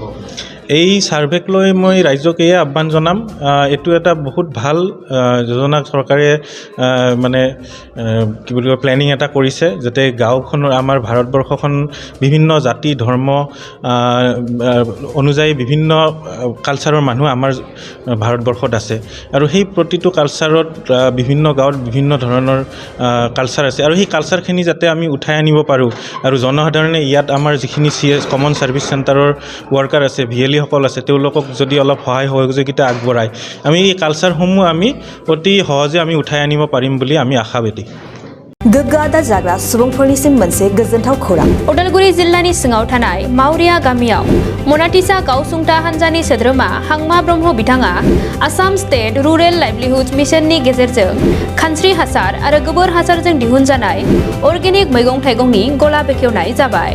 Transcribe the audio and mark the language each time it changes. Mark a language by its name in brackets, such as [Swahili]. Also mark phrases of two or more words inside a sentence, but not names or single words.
[Assamese] এই ছাৰ্ভেক লৈ মই ৰাইজক এই আহ্বান জনাম, এইটো এটা বহুত ভাল যোজনা চৰকাৰে মানে কি বুলি কয় প্লেনিং এটা কৰিছে, যাতে গাঁওখনৰ আমাৰ ভাৰতবৰ্ষখন বিভিন্ন জাতি ধৰ্ম অনুযায়ী বিভিন্ন কালচাৰৰ মানুহ আমাৰ ভাৰতবৰ্ষত আছে, আৰু সেই প্ৰতিটো কালচাৰত বিভিন্ন গাঁৱত বিভিন্ন ধৰণৰ কালচাৰ আছে, আৰু সেই কালচাৰখিনি যাতে আমি উঠাই আনিব পাৰোঁ। আৰু জনসাধাৰণে ইয়াত আমাৰ যিখিনি [English] common service [Assamese] চেণ্টাৰৰ ৱৰ্কাৰ আছে, VLE-সকল আছে, তেওঁলোকক যদি অলপ সহায় সহযোগিতা আগবঢ়ায় আমি এই কালচাৰসমূহ আমি অতি সহজে আমি উঠাই আনিব পাৰিম বুলি আমি আশাবাদী। [Bodo] गोग्गो आदार जाग्रा सुबुंफोरनिसिम मोनसे गोजोनथाव खौरां। उदालगुरि जिल्लानि सिङाव थानाय मावरिया गामियाव मनाटिसा गावसुंथा हान्जानि सोद्रोमा हांमा ब्रह्म बिथाङा आसाम स्टेट रुरेल लाइभलिहुड मिशननि गेजेरजों खानस्रि हासार आरो गोबोर हासारजों दिहुनजानाय अर्गेनिक मैगं थाइगंनि गला बेखेवनाय जाबाय।